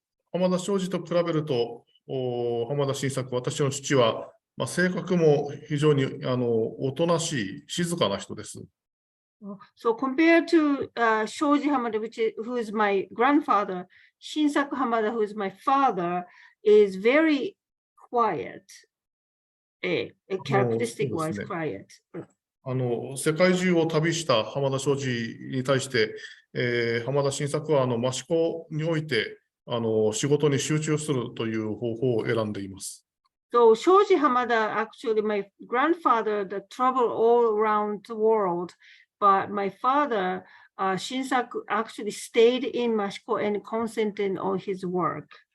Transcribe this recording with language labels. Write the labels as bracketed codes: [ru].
[ja] 浜田庄司と比べると、浜田新作、私の父は、性格も非常におとなしい、静かな人です。 [en] So compared to Shoji Hamada, who is my grandfather, Shinsaku Hamada, who is my father, is very quiet, characteristic-wise quiet. [ja] 世界中を旅した浜田庄司に対して、浜田新作は益子において仕事に集中するという方法を選んでいます。 [en] So Shoji Hamada, actually, my grandfather, that traveled all around the world, but my father, Shinsaku, actually stayed in Mashiko and concentrated on his work.